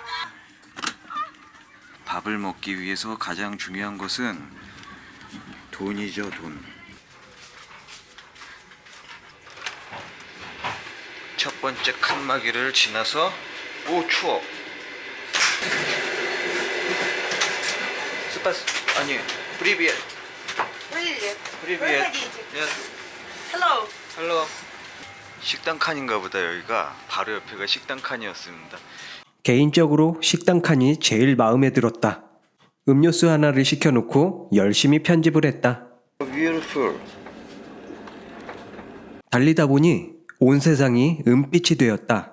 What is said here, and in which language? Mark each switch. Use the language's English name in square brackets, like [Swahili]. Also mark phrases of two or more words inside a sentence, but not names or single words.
[Korean] 밥을 먹기 위해서 가장 중요한 것은 돈이죠, 돈. 첫 번째 칸막이를 지나서 오 추워. 스파스 아니 프리비엣. Привет. 프리비엣. [Russian] Проходите. Hello. [Korean] 헬로. 식당 칸인가 보다. 여기가 바로 옆에가 식당 칸이었습니다. 개인적으로 식당 칸이 제일 마음에 들었다. 음료수 하나를 시켜놓고 열심히 편집을 했다. Beautiful. 달리다 보니 온 세상이 은빛이 되었다.